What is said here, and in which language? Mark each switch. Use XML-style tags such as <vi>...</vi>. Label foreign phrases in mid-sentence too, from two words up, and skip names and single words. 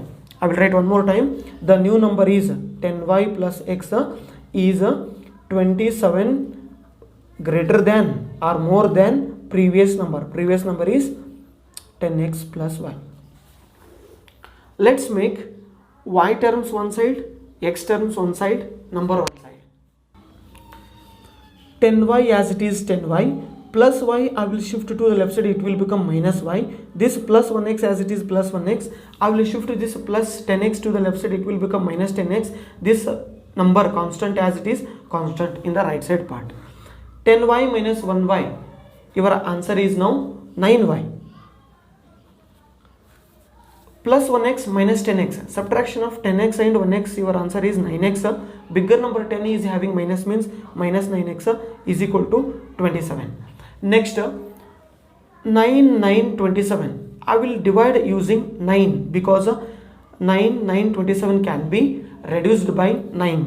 <en>I will write one more time. The new number is 10y plus x is 27 greater than or more than previous number. Previous number is 10x plus y. Let's make y terms one side, x terms one side, number one side. 10y as it is 10y plus y, I will shift to the left side, it will become minus y. This plus 1x as it is plus 1x, I will shift to this plus 10x to the left side, it will become minus 10x. This number constant as it is constant in the right side part. 10y minus 1y, your answer is now 9y. Plus 1x minus 10x, subtraction of 10x and 1x, your answer is 9x. Bigger number 10 is having minus, means minus 9x is equal to 27. Next, 9 27, I will divide using 9 because 9 27 can be reduced by 9.</en>